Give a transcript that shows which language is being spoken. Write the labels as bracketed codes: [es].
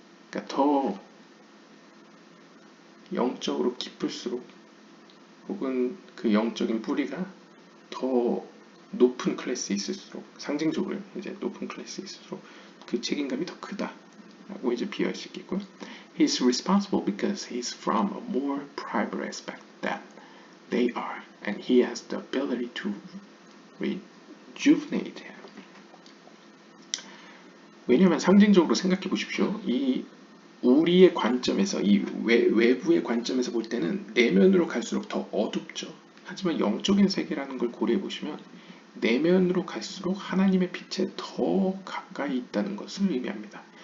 [ko] 그러니까 더 영적으로 깊을수록 혹은 그 영적인 뿌리가 더 높은 클래스에 있을수록, 상징적으로 이제 높은 클래스에 있을수록 그 책임감이 더 크다라고 이제 비유할 수 있겠고요. [en] He is responsible because he is from a more private aspect than they are, and he has the ability to rejuvenate him. [ko] 왜냐하면 상징적으로 생각해 보십시오. 이 우리의 관점에서, 이 외부의 관점에서 볼 때는 내면으로 갈수록 더 어둡죠. 하지만 영적인 세계라는 걸 고려해 보시면 내면으로 갈수록 하나님의 빛에 더 가까이 있다는 것을 의미합니다.